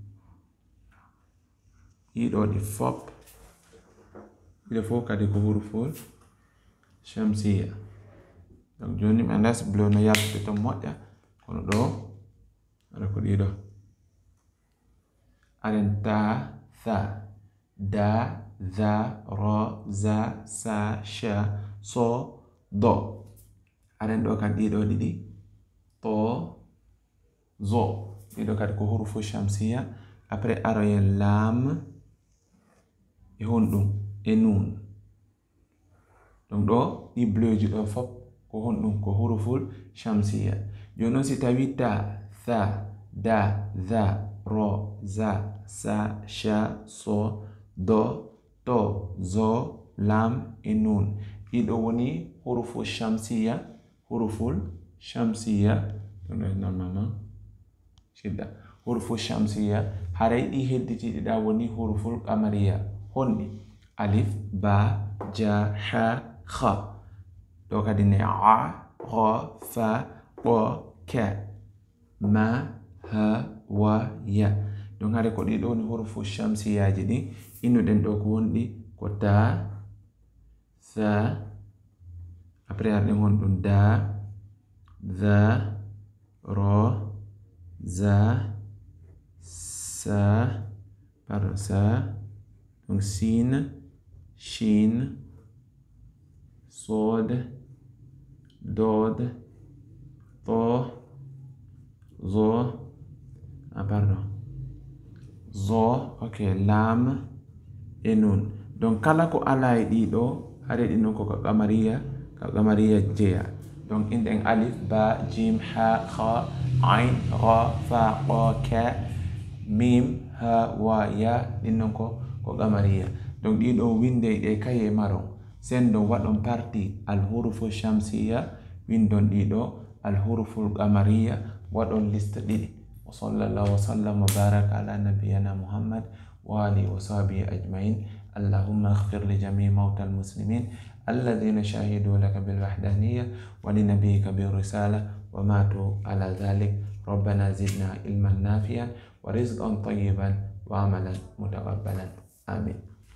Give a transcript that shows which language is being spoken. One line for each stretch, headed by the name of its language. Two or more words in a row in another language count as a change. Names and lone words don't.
Fula: dido di fop ile fo kadi ko
Arabic: حروف الشمسية
Fula: donc joni mi andas bleu no yalti to moƴƴa kono ɗo aɗa ko ɗiɗo aɗen ta tha da za ro za sa sha so do aɗen ɗo kadi ɗiɗo ɗiɗi to zo ɗiɗo kadi ko
Arabic: حروف شمسية
Fula: après aroyen lam e honɗum e nun donc ɗo ɗi bleu ji ɗo fop ko honɗum ko
Arabic: حروف الشمسية
Fula: joni si tawi ta tha da za ro za sa sha so do to zo lam e nun ɗiɗo woni
Arabic: حروف الشمسية
Fula: normalement shidda
Arabic: حروف الشمسية
Fula: haray ɗi hedditiɗiɗa woni
Arabic: حروف القمرية
Fula: honɗi alif ba ja ha kha do kadi ne a ra fa qa ka ma ha wa ya donc hade ko ɗiɗo ni hurufu shamsiyaji ɗi innuɗen ɗo ko wonɗi ko ta sa après arɗen honɗum da za ro za sa pardon sa donc sin shin sod dod to zo pardon zo ok lam e nun donc kala ko ala e ɗiɗo hade ɗi non ko qamariya jeya donc inɗen alif ba jim ha kha ain ra fa qa ka mim ha wa ya ɗin non ko qamariya donc ɗiɗo winde ɗe kaye maron sendo wadon parti al hurufu shamsiya windon dido al hurufu qamariya wadon list didi
Arabic: وصلى الله وسلم وبارك على نبينا محمد وآله وصحبه أجمعين اللهم اغفر لجميع موتى المسلمين الذين شهدوا لك بالوحدانية ولنبيك بالرسالة وماتوا على ذلك ربنا زدنا علما نافعا ورزقا طيبا وعملا متقبلا آمين.